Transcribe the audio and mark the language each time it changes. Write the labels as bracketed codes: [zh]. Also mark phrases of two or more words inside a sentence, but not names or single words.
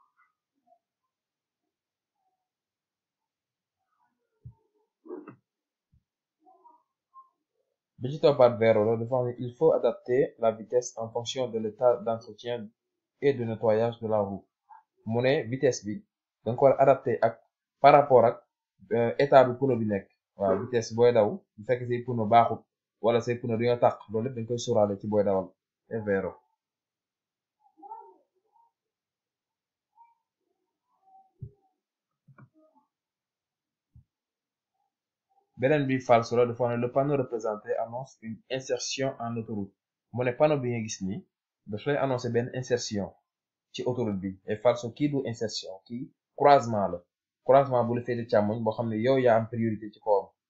[wo] bi ci toppaat vero la dafa wax ne [fr] il faut adapter la vitesse en fonction de l'état d'entretien et de nettoyage de la roue [wo] mu ne vitesse bi da nga ko war a adapté ak [fr] par rapport [wo] ak état bi pneu bi nekk waaw vitesse booy daw bu fekk say pneu baaxut wala say pneu dañoo tàq loolu lépp dañ koy sóoraale ci booy dawal [it] è vero. [wo] beneen bi falso la dafa ne [fr] le panneau représenté annonce une insertion en autoroute [wo] mu ne panneau bi nga gis ni daf lay annoncé benn insertion ci autoroute bi et falso kii du insertion kii croisement la croisement bu la féete càmmoñ boo xam ne yow yaa am priorité ci kawam